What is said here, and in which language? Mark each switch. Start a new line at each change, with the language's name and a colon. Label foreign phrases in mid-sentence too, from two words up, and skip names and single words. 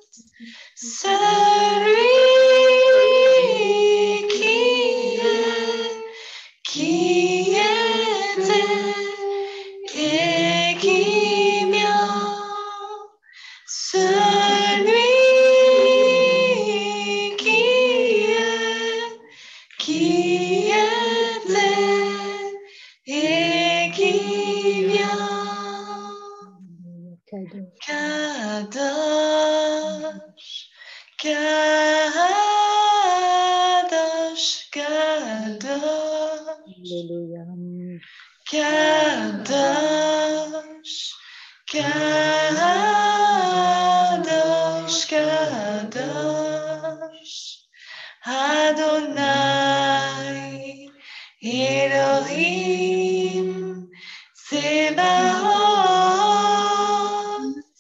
French: Celui qui était et qui vient, celui qui était et qui vient.
Hebrew: קדוש, קדוש, קדוש. קדוש, קדוש, קדוש, אדוני, אלוהים, צבאות.